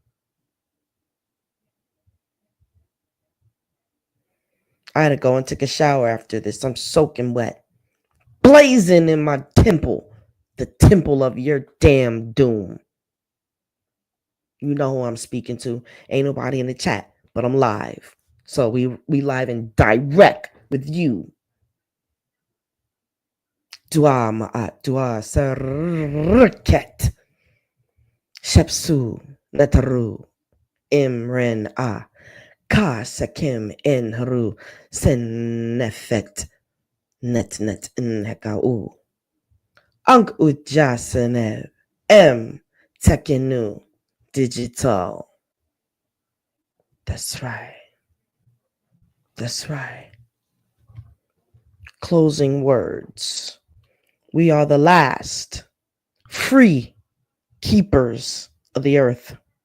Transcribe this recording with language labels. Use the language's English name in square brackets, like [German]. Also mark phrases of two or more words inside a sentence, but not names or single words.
[English] I had to go and take a shower after this. I'm soaking wet. Blazing in my temple. The temple of your damn doom. You know who I'm speaking to. Ain't nobody in the chat, but I'm live. So we live and direct with you. [Ancient Egyptian] Dua ma'at, dua sarket. Shepsu netaru. Imren a. Ka sakim en haru. Senefet. Net in hekau. Ang ujasenev. Tekenu. [English] Digital. That's right. Closing words. We are the last free keepers of the earth.